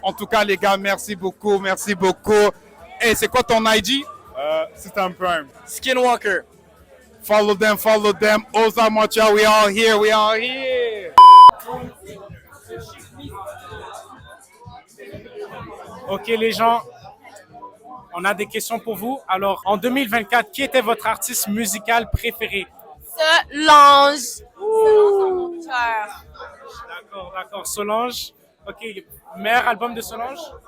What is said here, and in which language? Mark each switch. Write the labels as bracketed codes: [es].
[fr] En tout cas, les gars, merci beaucoup, merci beaucoup. Hey, c'est quoi ton IG? System Prime. Skinwalker. [en] Follow them, follow them. Ozar Montreal, we all here, we all here. [fr] Ok les gens, on a des questions pour vous. Alors en 2024, qui était votre artiste musical préféré? Solange. Solange, mon cœur. D'accord. Solange. Ok, meilleur album de Solange?